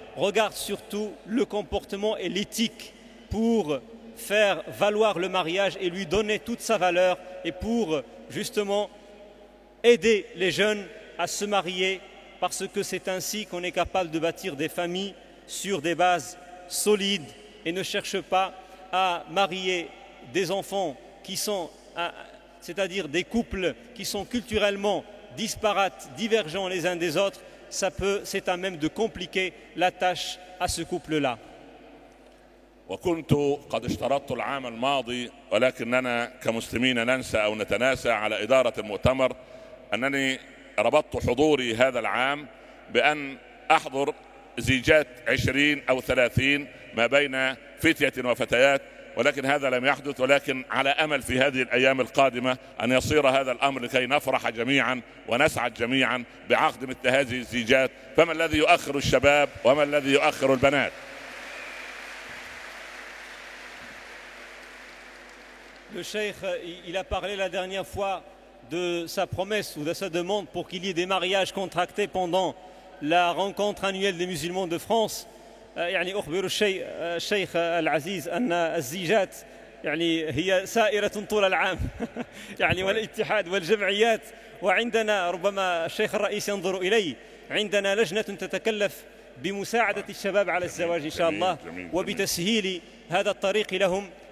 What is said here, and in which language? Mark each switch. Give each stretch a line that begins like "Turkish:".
French: Regarde surtout le comportement et l'éthique pour faire valoir le mariage et lui donner toute sa valeur, et pour justement aider les jeunes à se marier, parce que c'est ainsi qu'on est capable de bâtir des familles sur des bases solides. Et ne cherche pas à marier des enfants qui sont, c'est-à-dire des couples qui sont culturellement disparates, divergents les uns des autres. Ça peut, c'est à même de compliquer la tâche à ce couple-là.
Arabic: وكنت قد اشترطت العام الماضي، ولكننا كمسلمين ننسى أو نتناسى على إدارة المؤتمر، أنني ربطت حضوري هذا العام بأن أحضر زيجات 20 أو 30 ما بين فتية وفتيات، ولكن هذا لم يحدث. ولكن على أمل في هذه الأيام القادمة أن يصير هذا الأمر لكي نفرح جميعا ونسعد جميعا بعقد مثل هذه الزيجات. فما الذي يؤخر الشباب وما الذي يؤخر البنات؟
French: Le cheikh, il a parlé la dernière fois de sa promesse ou de sa demande pour qu'il y ait des mariages contractés pendant la rencontre annuelle des musulmans de France.
Arabic: يعني أخبر الشيخ العزيز أن الزيجات يعني هي سائرة طول العام يعني والاتحاد والجمعيات وعندنا ربما الشيخ الرئيس ينظر إلي عندنا لجنة تتكلف بمساعدة الشباب على الزواج إن شاء الله وبتسهيل هذا الطريق لهم